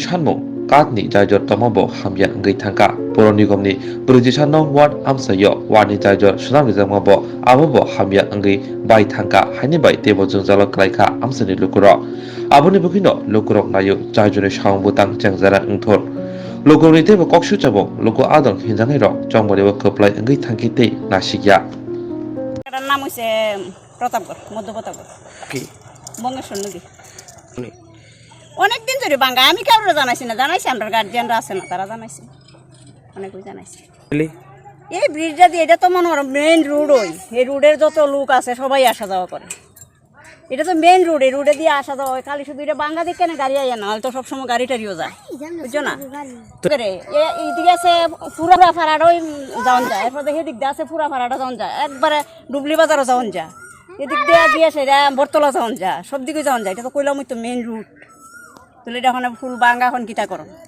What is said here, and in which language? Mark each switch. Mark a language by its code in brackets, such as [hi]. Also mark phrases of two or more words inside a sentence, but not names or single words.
[trp] sanmung katni Jaijor tongmabo Hamya wngwi thangka Poro Nigomni Berjisanong ward amsayo warni Jaijor sunam rijakmabo abobo Hamya wngwi bai thangka haini bai tebo jungjalo khlaikha amseni Lukurok aboni bukino Lukurok nayo Jaijorni saung butang chengjara wngthor Lukurokni tebo koksu chabong Luko adon hinjangai rok chongborebo Khlwlai wngwi thangki tei nasikya [bn] এটার নাম হচ্ছে প্রতাপগড় মধ্য প্রতাপগড় কি বঙ্গেশ্বর নদী উনি অনেকদিন ধরে বাঙ্গা আমি কাউরে জানাইছি না জানাইছি আমরা গার্জিয়ানরা আছে না তারা জানাইছে অনেকই জানাইছে বলি এই ব্রিজটা দিয়ে এটা তো মনে হয় মেইন রোড ওই এই রোডের যত লোক আছে সবাই আসা যাওয়া করে এটা তো মেইন রোড এই রোডে দিয়ে আসা যাওয়া হয় খালি শুধু এটা বাঙ্গা দিকে না গাড়ি আয় না হলে তো সবসময় গাড়ি টাড়িও যায় বুঝছো না এইদিকে আছে পুরা ফাড়াটাও যাওয়া যায় এরপর দেখে এদিক দিয়ে আছে পুরা ফাড়াটা যাওয়া যায় একবারে ডুবলি বাজারও যাওয়া যায় এদিক দিয়ে গিয়ে সেটা বরতলা যাওয়া যায় সব দিকে যাওয়া যায় এটা তো কইলাম তো মেইন রুট তাহলে এটা এখন ফুল বাঙ্গা এখন কিতা করো